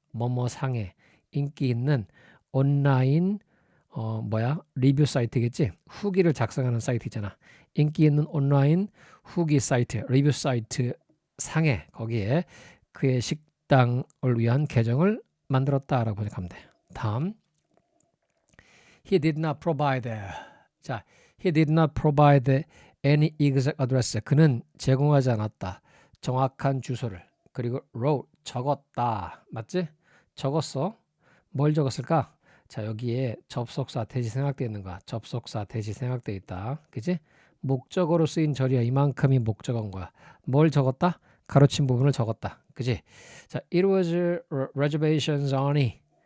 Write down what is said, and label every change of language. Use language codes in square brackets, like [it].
[ko] 뭐뭐 상에 인기 있는 온라인 리뷰 사이트겠지? 후기를 작성하는 사이트 있잖아. 인기 있는 온라인 후기 사이트, 리뷰 사이트 상에 거기에 그의 식당을 위한 계정을 만들었다라고 번역하면 돼. [en] 다음. He did not provide. 자, he did not provide any exact address. [ko] 그는 제공하지 않았다. 정확한 주소를. 그리고 wrote 적었다. 맞지? 적었어. 뭘 적었을까? 자, 여기에 접속사 대시 생략되어 있는 거야. 접속사 대시 생략되어 있다. 그지? 목적어로 쓰인 절이야. 이만큼이 목적어인 거야. 뭘 적었다? 가로친 부분을 적었다. 그지? [en] 자, it was reservations only.